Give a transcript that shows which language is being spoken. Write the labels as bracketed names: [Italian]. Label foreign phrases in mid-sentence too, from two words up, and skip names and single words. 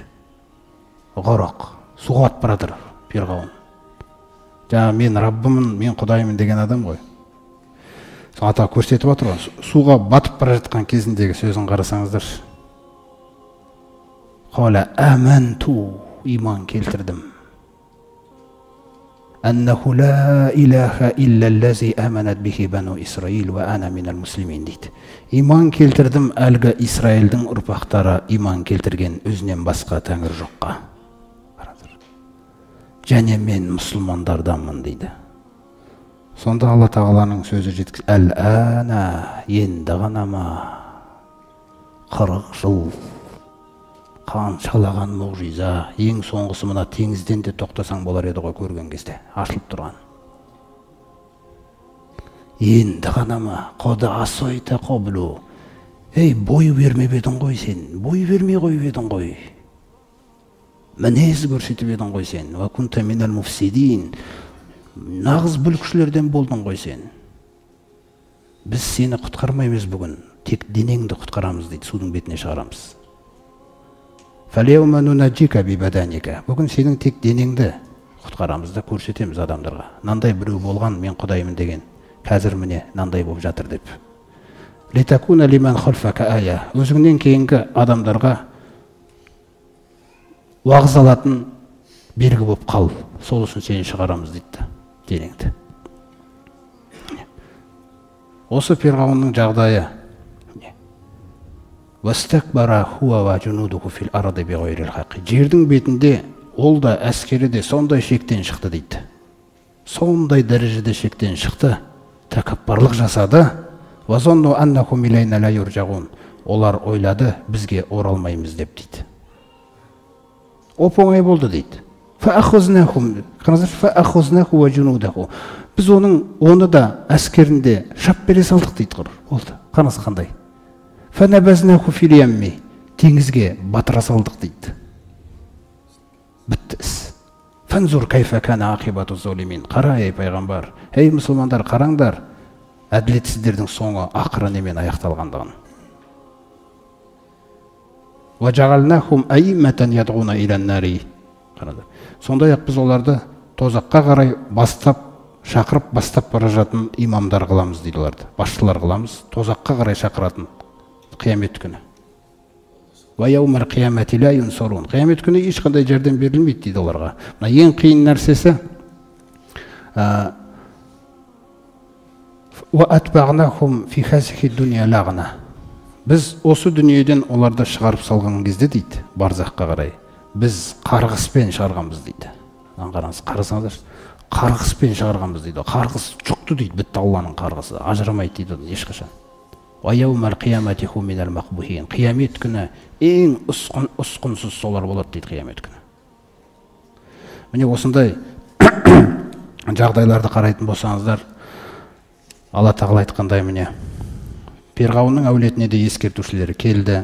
[Kazakh] Ғарақ, суға батып баратыр Перғауын. Жаңа мен Раббымын, мен Құдайымын деген адам ғой. Ата көрсетіп отыр ғой, суға батып бара жатқан кезіндегі сөзін қарасаңыздар. [Arabic] قال آمنت, [Kazakh] иман келтірдім. [Arabic] أنه لا إله إلا الذي آمنت به بنو إسرائيل وأنا من المسلمين дейді. [Kazakh] Иман келтірдім, әлгі Исраилдің ұрпақтары иман келтірген, өзінен басқа тәңір жоққа. Және мен мұсылмандарданмын дейді. Сонда Алла Тағаланың сөзі жеткіз: «Әл-әна, енді ғана ма, 40 жыл қаншалаған мұғжиза, ең соңғысы мына теңізден де тоқтасаң болар еді ғой көрген кезде, ашылып тұрған. Енді ғана ма, [Arabic] قد عصيت قبل». [Kazakh] Ей, бой бермеп едің ғой сен, бой бермей қойып едің ғой. мінез көрсетіп едің ғой сен. [Arabic] وكنت من المفسدين. [Kazakh] Нағыз бүлікшілерден болдың ғой сен. Біз сені құтқармаймыз бүгін, тек денеңді құтқарамыз дейді, судың бетіне шығарамыз. [Arabic] فاليوم ننجيك ببدنك. [Kazakh] Бүгін сенің тек денеңді құтқарамыз да көрсетеміз адамдарға. Нандай біреу болған, мен құдаймын деген. Қазір міне нандай болып жатыр деп. [Arabic] لتكون لمن خلفك آية. [Kazakh] Өзіңнен кейінгі адамдарға уағыз алатын белгі болып қал. Сол үшін сені шығарамыз дейді денеңді. Осы Фирғауынның жағдайы. [Arabic] واستكبر هو وجنوده في الأرض بغير الحق. [Kazakh] Жердің бетінде ол да әскері де сондай шектен шықты дейді. Сондай дәрежеде шектен шықты, тәкаппарлық жасады. [Arabic] وظنوا أنهم إلينا لا يرجعون. [Kazakh] Олар ойлады, бізге оралмаймыз деп дейді. Оп-оңай болды дейді. [Arabic] فأخذناهم فأخذناه وجنوده. [Kazakh] Біз оны да әскерінде шап бере салдық дейді. Болды. Қанасы қандай? [Arabic] فنبذناه في اليم. [Kazakh] Теңізге батыра салдық дейді. Бітті іс. [Arabic] فانظر كيف كان عاقبة الظالمين. [Kazakh] Қара, ей пайғамбар, ей мұсылмандар, қараңдар, әділетсіздердің соңы ақыры немен аяқталғандығын. [Arabic] وجعلناهم أئمة يدعون إلى النار. [Kazakh] Сондай-ақ біз оларды тозаққа қарай шақырып бастап бара жатқан имамдар қыламыз дейді оларды. Басшылар қыламыз, тозаққа қарай шақыратын қиямет күні. [Arabic] ويوم القيامة لا ينصرون. [Kazakh] Қиямет күні ешқандай жәрдем берілмейді дейді оларға. Мына ең қиын нәрсесі [Arabic] وأتبعناهم في هذه الدنيا لعنة. [Kazakh] Біз осы дүниеден оларды шығарып салған кезде дейді, барзаққа қарай, біз қарғыспен шығарғанбыз дейді. Қараңыз, қарасаңыздар, қарғыспен шығарғанбыз дейді. Қарғыс жұқты дейді, бітті Алланың қарғысы, ажырамайды дейді ешқашан. [Arabic] ويوم القيامة هم من المقبوحين. [Kazakh] Қиямет күні ең ұсқынсыз солар болады дейді қиямет күні. Міне осындай жағдайларды қарайтын болсаңыздар, Алла тағала айтқандай міне Фирғауынның әулетіне де ескертушілері келді.